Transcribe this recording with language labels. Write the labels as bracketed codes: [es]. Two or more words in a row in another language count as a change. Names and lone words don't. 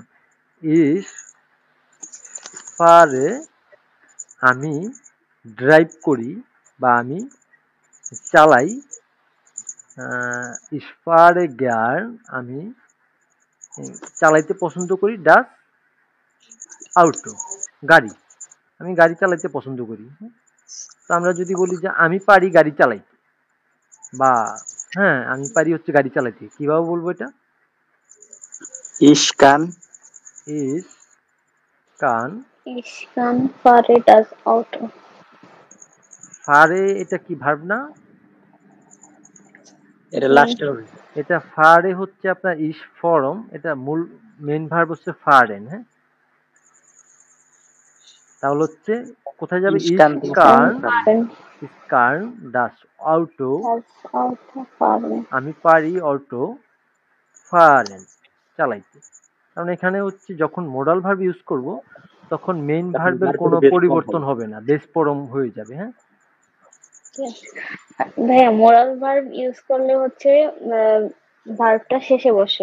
[de] ich fahre [bn] আমি ড্রাইভ করি বা আমি চালাই, [de] ich fahre gern [bn] আমি চালাইতে পছন্দ করি, [de] das Auto [bn] গাড়ি, আমি গাড়ি চালাইতে পছন্দ করি। তো আমরা যদি বলি যে আমি পারি গাড়ি চালাইতে, বা হ্যাঁ আমি পারি হচ্ছে গাড়ি চালাইতে, কিভাবে বলবো এটা? [de] ich kann. ich kann Ich kann fahre das Auto. [bn] ফারে, এটা কি ভার্ব না? এটা হুম, লাস্টে হবে। এটা ফারে হচ্ছে আপনার ইস ফরম, এটা মূল [en] main verb [bn] হচ্ছে ফারেন, হ্যাঁ। তাহলে হচ্ছে কোথায় যাবে? ইস ইশকান থেকে [de] kann কার্ন, fahren ich kann das Auto, das Auto fahren. [bn] আমি পারি [de] Auto fahren [bn] চালাইতে। কারণ এখানে হচ্ছে যখন [en] modal verb [bn] ইউজ করব, তখন মেইন তখন ভার্বের ভার্বের কোনো [en] base form [bn] পরিবর্তন হবে। হবে না, [en] base form [bn] হয়ে যাবে, হ্যাঁ। ভাইয়া [en] moral verb [bn] ইউজ করলে হচ্ছে ভার্বটা শেষে বসে।